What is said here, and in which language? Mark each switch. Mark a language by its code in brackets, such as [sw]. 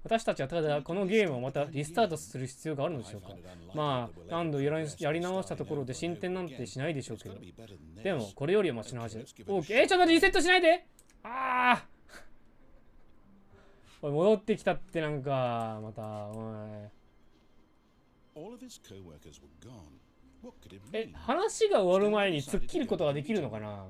[ja] 私たちはただこのゲームをまたリスタートする必要があるのでしょうか。まあ、何度やり直したところで進展なんてしないでしょうけど。でも、これよりはマシなはず。 OK。ちょっと待ってリセットしないで。ああおい、戻ってきたってなんか、また、おい。 [en] All of his co-workers were gone. What could it え mean?、 [ja] 話が終わる前に突っ切ることができるのかな。